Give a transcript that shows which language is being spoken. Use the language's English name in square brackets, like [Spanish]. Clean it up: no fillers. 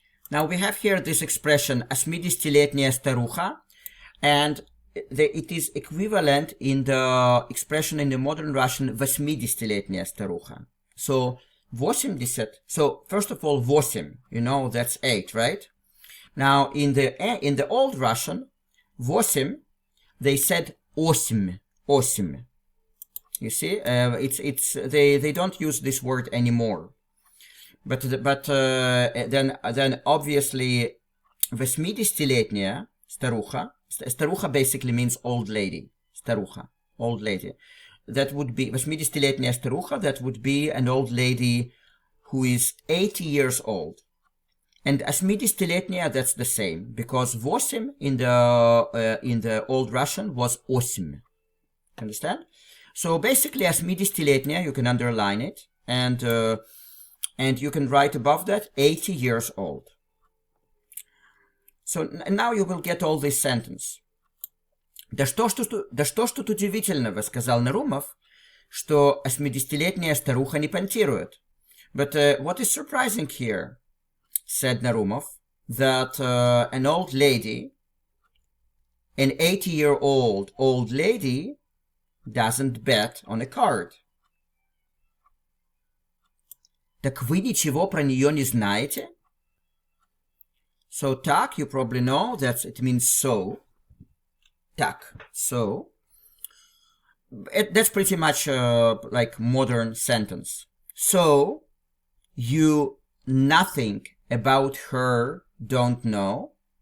[English] Now we have here this expression, [Russian] 80-летняя старуха, [English] and it is equivalent in the expression in the modern Russian 80-летняя старуха. So 80, so first of all 8, you know, that's 8, right? Now in the old Russian, [Russian] восемь, [English] they said [Russian] осемь, осемь. [English] You see, they don't use this word anymore. But then obviously [Russian] 80-летняя старуха. [English] Старуха basically means old lady. Старуха, old lady. That would be [Russian] 80-летняя старуха. [English] That would be an old lady who is 80 years old. And 80-летняя, that's the same, because 8 in the old Russian was 8. Understand? So basically 80-летняя, you can underline it, and you can write above that 80 years old. So now you will get all this sentence. [Russian] Да что ж тут удивительного, сказал Нарумов, что 80-летняя старуха не понтирует. [English] But what is surprising here, said Narumov, that an old lady, an 80-year-old old lady, doesn't bet on a card. [Russian] Так вы ничего про нее не знаете? [English] So, так, you probably know that it means so. Так, so. That's pretty much like modern sentence. So, you nothing about her don't know.